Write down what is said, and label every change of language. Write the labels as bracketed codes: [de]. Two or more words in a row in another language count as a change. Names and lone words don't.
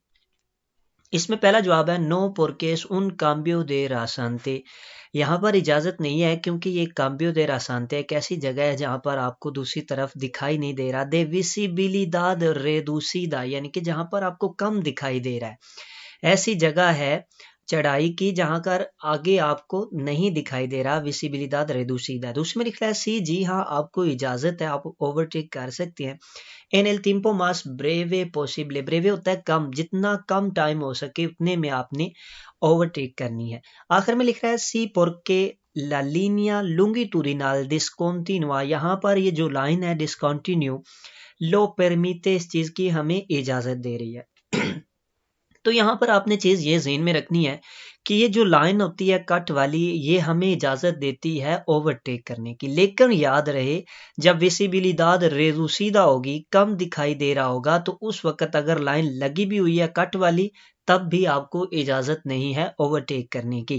[ur] اس میں پہلا جواب ہے [es] no porque es un cambio de rasante, [ur] یہاں پر اجازت نہیں ہے کیونکہ یہ [es] cambio de rasante [ur] ایک ایسی جگہ ہے جہاں پر آپ کو دوسری طرف دکھائی نہیں دے رہا، [es] de visibilidad reducida [ur] یعنی کہ جہاں پر آپ کو کم دکھائی دے رہا ہے، ایسی جگہ ہے چڑھائی کی جہاں کر آگے آپ کو نہیں دکھائی دے رہا، [es] visibilidad reducida. [ur] اس میں لکھا ہے سی، جی ہاں آپ کو اجازت ہے، آپ اوورٹیک کر سکتے ہیں۔ [es] ان el tiempo más breve posible، [ur] بریوے ہوتا ہے کم، جتنا کم ٹائم ہو سکے اتنے میں آپ نے اوورٹیک کرنی ہے۔ آخر میں لکھ رہا ہے سی [es] porque la línea longitudinal discontinua، [ur] یہاں پر یہ جو لائن ہے [es] discontinuo lo permite [ur] اس چیز کی ہمیں اجازت دے رہی ہے۔ تو یہاں پر آپ نے چیز یہ ذہن میں رکھنی ہے کہ یہ جو لائن ہوتی ہے کٹ والی یہ ہمیں اجازت دیتی ہے اوورٹیک کرنے کی، لیکن یاد رہے جب [es] visibilidad reducida [ur] ہوگی، کم دکھائی دے رہا ہوگا، تو اس وقت اگر لائن لگی بھی ہوئی ہے کٹ والی تب بھی آپ کو اجازت نہیں ہے اوورٹیک کرنے کی۔